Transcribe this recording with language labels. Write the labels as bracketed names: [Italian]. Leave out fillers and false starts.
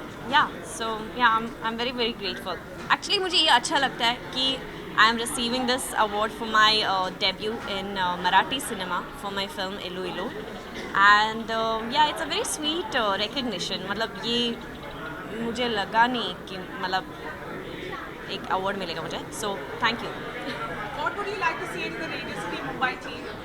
[English] Yeah, so yeah, I'm very very grateful. Actually [Hindi] मुझे ये अच्छा लगता है कि [English] I am receiving this award for my debut in Marathi cinema for my film Illu Illu. And yeah, it's a very sweet recognition. [Hindi] मतलब ये मुझे लगा नहीं कि मतलब एक award मिलेगा मुझे. [English] So thank you. What would you like to say to the Radio City Mumbai team?